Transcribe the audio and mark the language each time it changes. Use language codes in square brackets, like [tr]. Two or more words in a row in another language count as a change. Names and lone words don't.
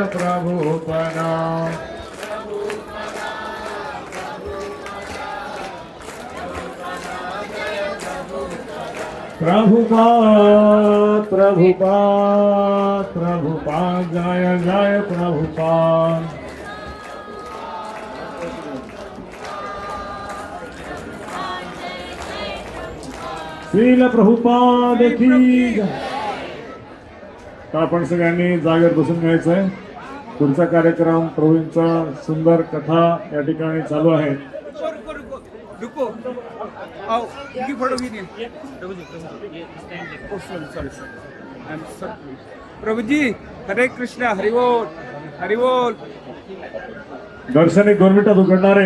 [mr] प्रभुपदा प्रभुपाद प्रभुपाद प्रभुपाद जय जय. प्रभुपाद श्रील प्रभुपाद की. तर आपण सगळ्यांनी जागेवर बसून घ्यायचंय. पुढचा कार्यक्रम प्रभूंचा सुंदर कथा या ठिकाणी चालू आहे. प्रभुजी हरे कृष्ण. हरि बोल, हरि बोल. दर्शन एक 2 मिनिटात उघडणार आहे.